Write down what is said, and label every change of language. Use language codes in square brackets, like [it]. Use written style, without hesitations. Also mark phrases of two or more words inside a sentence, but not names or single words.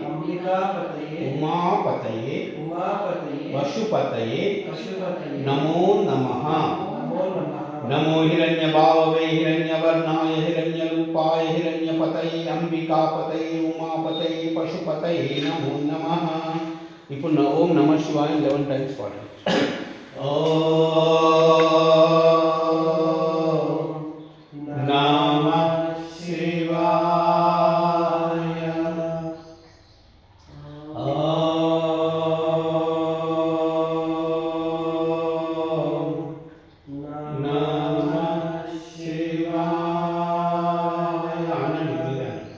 [sa] उमापतये पशुपतये नमो नमः नमो हिरण्यभाववे हिरण्यवर्णाय हिरण्यरूपाय हिरण्यपतये अंबिकापतये उमापतये पशुपतये नमो नमः [te] ఇప్పుడు ఓం నమః శివాయ 11 టైమ్స్ పాడండి [sa] नमः शिवाय। नमः शिवाय। [hi] आनंद लीजिए।